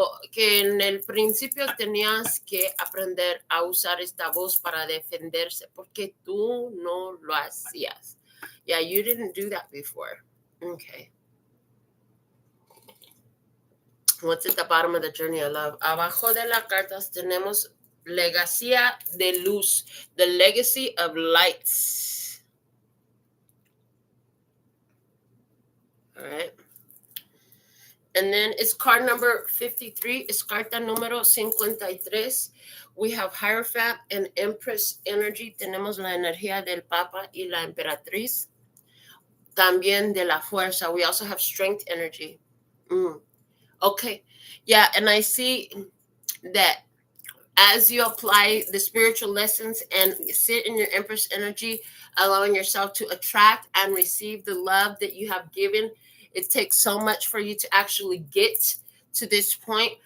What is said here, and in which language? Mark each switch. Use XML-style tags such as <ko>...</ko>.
<es>Que en el principio tenías que aprender a usar esta voz para defenderse, porque tú no lo hacías.</es> <en>Yeah, you didn't do that before. Okay. What's at the bottom of the journey of love?</en> <es>Abajo de las cartas tenemos Legacía de Luz,</es> <en>the legacy of lights. All right. And then it's card number 53. It's</en> <es>carta número 53.</es> <en>We have Hierophant and Empress energy.</en> <es>Tenemos la energía del Papa y la Emperatriz. También de la fuerza.</es> <en>We also have strength energy. Okay. Yeah, and I see that as you apply the spiritual lessons and sit in your Empress energy, allowing yourself to attract and receive the love that you have given, it takes so much for you to actually get to this point.</en>